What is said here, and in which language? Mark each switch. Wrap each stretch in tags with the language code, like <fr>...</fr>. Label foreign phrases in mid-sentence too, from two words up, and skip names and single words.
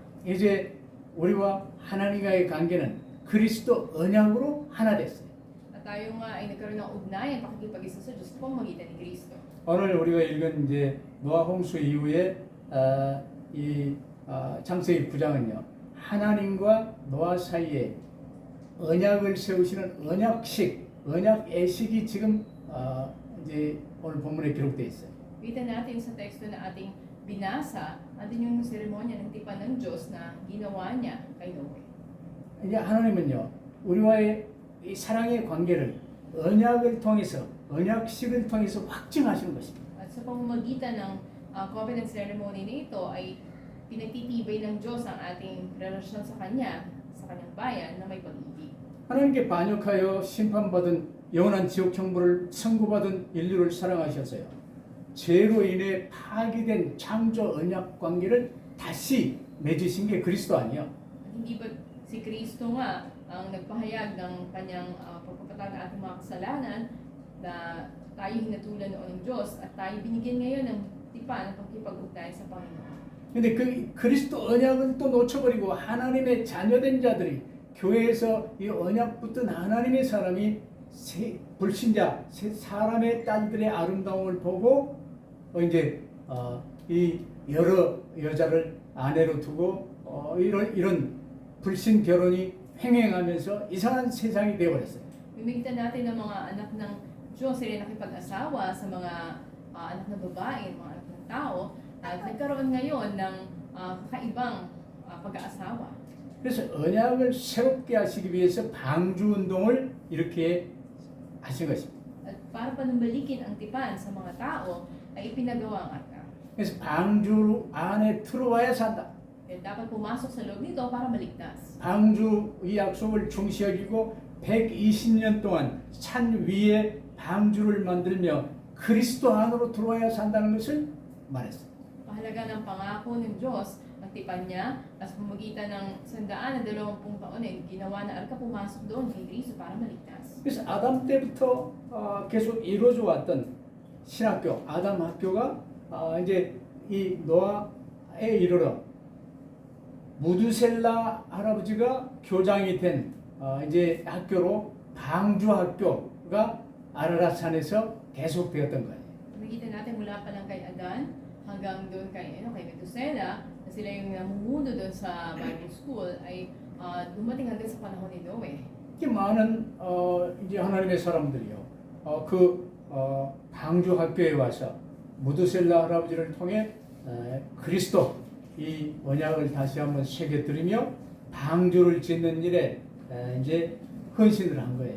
<ko>이제 우리와 하나님과의 관계는 그리스도 언약으로 하나 됐어요.</ko> <tl>At tayo nga ay nagkaroon ng ugnayan, pakikipag-isa sa Diyos sa pamamagitan ni Kristo.</tl> <ko>오늘 우리가 읽은 이제 노아 홍수 이후에 이 창세기 9장은요 하나님과 노아 사이에 언약을 세우시는 언약 애식이 지금 이제 오늘 본문에 기록되어 있어요.</ko> <tl>Kita natin sa teksto na ating binasa, andun yung seremonya ng tipan ng Diyos na ginawa niya kay Noe.</tl> <ko>이제 하나님은요 우리와의 이 사랑의 관계를 언약을 통해서 언약식을 통해서 확증하시는 것입니다.</ko> <tl>At sa pamamagitan ng</tl> <en>covenant ceremony</en> <tl>nito ay pinagtitibay ng Diyos ang ating relasyon sa Kanya, sa Kanyang bayan na may pag-ibig.</tl> <ko>하나님께 반역하여 심판받은 영원한 지옥 형벌을 선고받은 인류를 사랑하셔서요. 죄로 인해 파기된 창조 언약 관계를 다시 맺으신 게 그리스도 아니에요.</ko> <tl>At hindi ba si Kristo nga ang nagpahayag ng Kanyang pagpapatawad ng ating mga kasalanan na tayo hinatulan noon ng Diyos at tayo binigyan ngayon ng tipan ng pagkipag-ugnayan sa Panginoon.</tl> <ko>근데 그 그리스도 언약은 또 놓쳐버리고 하나님의 자녀된 자들이 교회에서 이 언약 붙든 하나님의 사람이 불신자 사람의 딸들의 아름다움을 보고 이제 이 여러 여자를 아내로 두고 이런 불신 결혼이 횡행하면서 이상한 세상이 되어버렸어요.</ko> <tl>Mimigtan natin ng mga anak ng Diyos, sila nakipag-asawa sa mga anak ng babae, mga anak ng tao, at nagkaroon ngayon ng kakaibang pag-aasawa.</tl> <ko>그래서 언약을 새롭게 하시기 위해서 방주 운동을 이렇게 하신 것입니다.</ko> <tl>At para panumbalikin ang tipan sa mga tao, ay ipinagawa ang arka.</tl> <ko>그래서 방주 안에 들어와야 산다.</ko> <tl>Kaya dapat pumasok sa loob nito para maligtas.</tl> <ko>방주 이 약속을 중시 여기고 120년 동안 산 위에 방주를 만들며 그리스도 안으로 들어와야 산다는 것을 말했어요.</ko> <tl>Mahalaga ng pangako ng Diyos, ang tipan niya, at sa pamagitan ng 120 taon ay ginawa na arka pumasok doon kay Kristo para maligtas.</tl> <ko>그래서 아담 때부터 계속 이루어져 왔던 신학교, 아담 학교가 이제 이 노아에 이르러 무두셀라 할아버지가 교장이 된 이제 학교로 방주 학교가 아라랏산에서 계속되었던 거예요.</ko> <tl>Nakikita natin mula pa lang kay Adan hanggang doon kay Methuselah na sila yung namumuno doon sa</tl> <en>Bible School</en> <tl>ay dumating hanggang sa panahon ni Noe.</tl> <ko>이렇게 많은 이제 하나님의 사람들이요. 방주 학교에 와서 무두셀라 할아버지를 통해 그리스도 이 언약을 다시 한번 새겨드리며 방주를 짓는 일에 이제 헌신을 한 거예요.</ko>